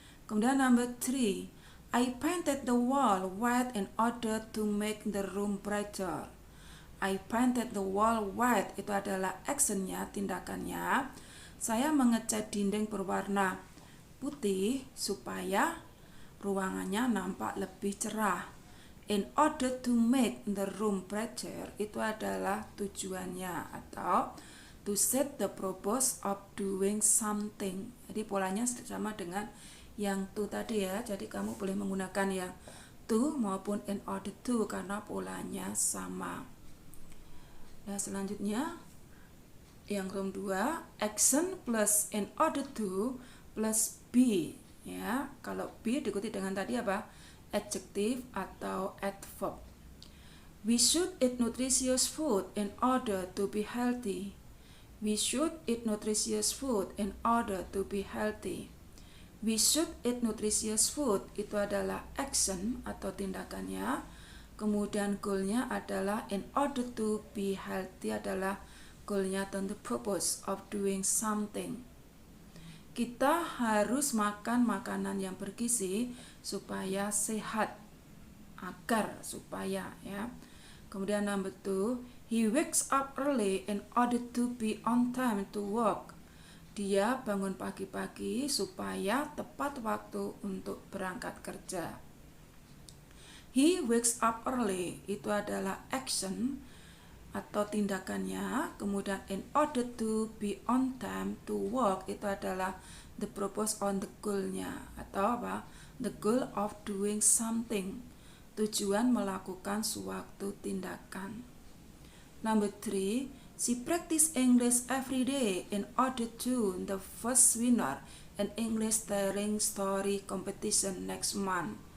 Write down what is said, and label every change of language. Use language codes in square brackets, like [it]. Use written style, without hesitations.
[id] Kemudian [en] number 3, I painted the wall white in order to make the room brighter. I painted the wall white [id] itu adalah actionnya, tindakannya. Saya mengecat dinding berwarna putih supaya ruangannya nampak lebih cerah. In order to make the room brighter itu adalah tujuannya atau to set the purpose of doing something. Jadi polanya sama dengan yang to tadi ya. Jadi kamu boleh menggunakan yang to maupun in order to karena polanya sama. Nah, selanjutnya yang room 2, action plus in order to plus be, ya. Kalau be diikuti dengan tadi apa? Adjective atau adverb. [en] We should eat nutritious food in order to be healthy. We should eat nutritious food in order to be healthy. We should eat nutritious food [id] itu adalah action atau tindakannya. Kemudian goalnya adalah [en] in order to be healthy [id] adalah goalnya atau [en] the purpose of doing something. [id] Kita harus makan makanan yang bergizi supaya sehat, agar supaya, ya. Kemudian [en] number 2, he wakes up early in order to be on time to work. [id] Dia bangun pagi-pagi supaya tepat waktu untuk berangkat kerja. [en] He wakes up early [id] itu adalah action atau tindakannya. Kemudian [en] in order to be on time to work [id] itu adalah [en] the purpose on the goal-nya [id] atau apa? [en] The goal of doing something. [id] Tujuan melakukan suatu tindakan. [en] Number 3, she practice English every day in order to the first winner in English telling story competition next month.